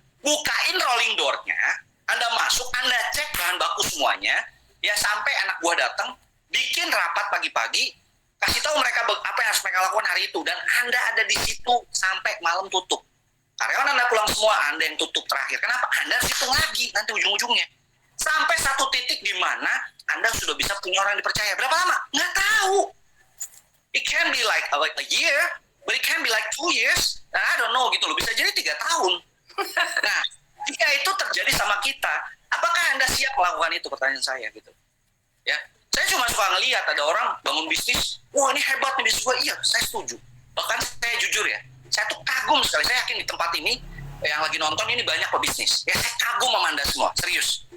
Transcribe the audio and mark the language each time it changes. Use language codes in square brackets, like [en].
[id] Bukain rolling door-nya, Anda masuk, Anda cek bahan baku semuanya, ya sampai anak buah datang, bikin rapat pagi-pagi, kasih tahu mereka apa yang harus mereka lakukan hari itu, dan Anda ada di situ sampai malam tutup. Karyawan Anda pulang semua, Anda yang tutup terakhir. Kenapa? Anda harus hitung lagi nanti ujung-ujungnya. Sampai satu titik di mana Anda sudah bisa punya orang yang dipercaya. Berapa lama? Nggak tahu. [en] It can be like a year, but it can be like 2 years. [id] Nah, [en] I don't know [id] gitu loh. Bisa jadi 3 tahun. Nah, jika itu terjadi sama kita, apakah Anda siap melakukan itu? Pertanyaan saya gitu. Ya, saya cuma suka ngelihat ada orang bangun bisnis, wah ini hebat nih bisnis gue. Iya, saya setuju. Bahkan saya jujur ya, saya tuh kagum sekali. Saya yakin di tempat ini yang lagi nonton ini banyak pebisnis. Ya, saya kagum sama Anda semua, serius.